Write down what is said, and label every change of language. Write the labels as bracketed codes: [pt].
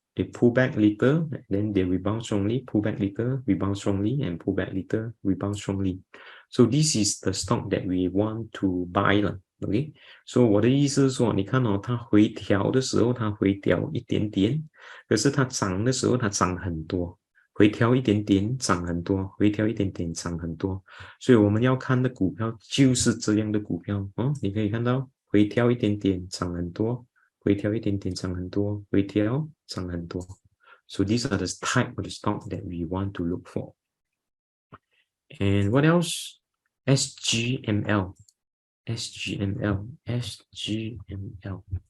[en] They pull back little, then they rebound strongly, pull back little, rebound strongly, and pull back little, rebound strongly. So this is the stock that we want to buy 了 ，OK？ [zh] 所以我的意思是说，你看哦，它回调的时候它回调一点点，可是它涨的时候它涨很多，回调一点点涨很多，回调一点点涨很多。所以我们要看的股票就是这样的股票哦，你可以看到回调一点点涨很多。回调一点点涨很多，回调涨很多。 [en] So these are the type of the stock that we want to look for. And what else? SGML. SGML. SGML.